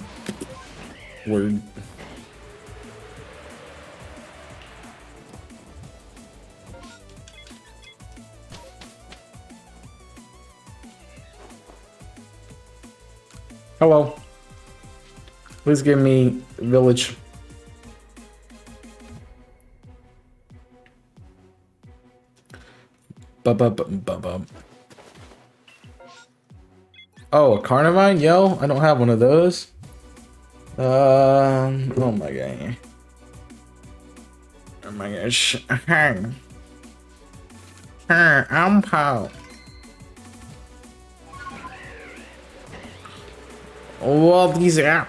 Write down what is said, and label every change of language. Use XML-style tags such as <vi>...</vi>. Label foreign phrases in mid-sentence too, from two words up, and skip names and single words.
<en>Word. Hello. Please give me village. Ba-ba-ba-ba-ba. Oh, a Carnivine? Yo, I don't have one of those. Oh my god. Oh my gosh. I'm Paul. What is up?</en>